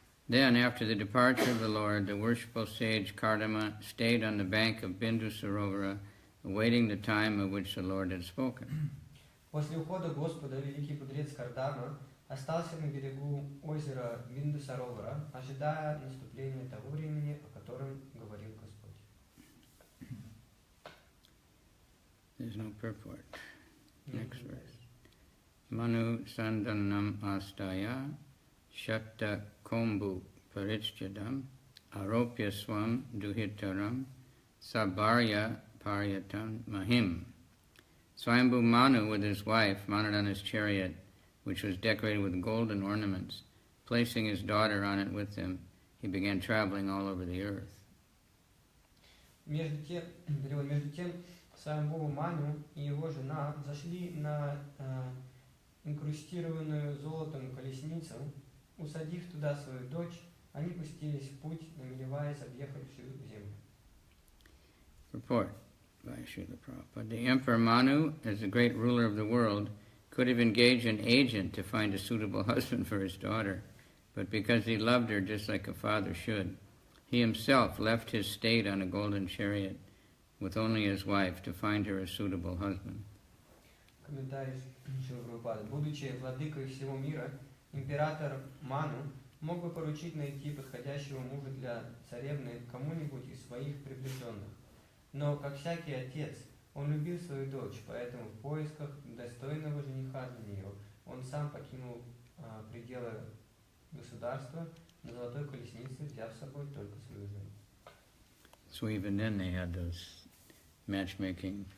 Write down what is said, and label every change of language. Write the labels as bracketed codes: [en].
[en] Then, after the departure of the Lord, the worshipful sage Kardama stayed on the bank of Bindu Sarovara, awaiting the time of which the Lord had spoken. [ru] После ухода Господа великий мудрец Кардама остался на берегу озера Биндусаровара, ожидая наступления того времени, о котором говорил Господь. [en] There's no purport. Next verse. [sa] Manu Sandanam Astaya Shakta Kombu Parichadam Aropya Swam Duhitaram Sabharya Paryatam Mahim. [en] Swayambhu Manu with his wife mounted on his chariot which was decorated with golden ornaments. Placing his daughter on it with him, he began traveling all over the earth. [ru] Между тем, Сваямбхува Ману и его жена зашли на инкрустированную золотом колесницу, усадив туда свою дочь, они пустились в путь, намереваясь объехать всю землю. [en] Report by Srila Prabhupada. The Emperor Manu, as the great ruler of the world, could have engaged an agent to find a suitable husband for his daughter, but because he loved her just like a father should, he himself left his state on a golden chariot with only his wife to find her a suitable husband. [ru] Комментарий Шрила Прабхупады. Будучи владыкой всего мира, император Ману мог бы поручить найти подходящего мужа для царевны кому-нибудь из своих приближенных. Но, как всякий отец, он любил свою дочь, поэтому в поисках достойного жениха для нее он сам покинул пределы государства на золотой колеснице, взяв с собой только свою жену. [en] So even then they had those matchmaking.